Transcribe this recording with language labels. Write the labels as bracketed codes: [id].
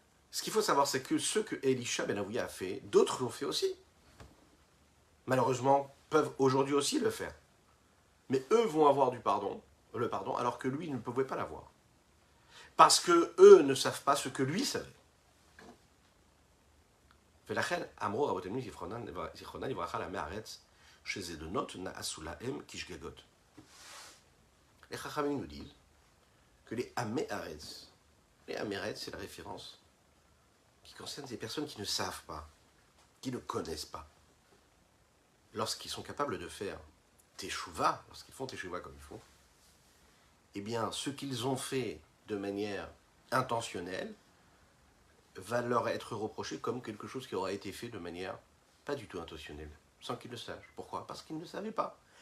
[fr] Ce qu'il faut savoir, c'est que ce que Elisha ben Avouya a fait, d'autres l'ont fait aussi. Malheureusement, peuvent aujourd'hui aussi le faire. Mais eux vont avoir le pardon, alors que lui ne pouvait pas l'avoir. Parce que eux ne savent pas ce que lui savait. [he] ולכן אמרו רבותינו זיכרונם לברכה לעמי הארץ שזדונות נעשו להם כשגגות. [fr] Les Chachamim nous disent que les Amé Haaretz, c'est la référence qui concerne des personnes qui ne savent pas, qui ne connaissent pas. Lorsqu'ils sont capables de faire teshuva, lorsqu'ils font teshuva comme il faut, eh bien, ce qu'ils ont fait de manière intentionnelle va leur être reproché comme quelque chose qui aura été fait de manière pas du tout intentionnelle, sans qu'ils le sachent. Pourquoi? Parce qu'ils ne savaient pas.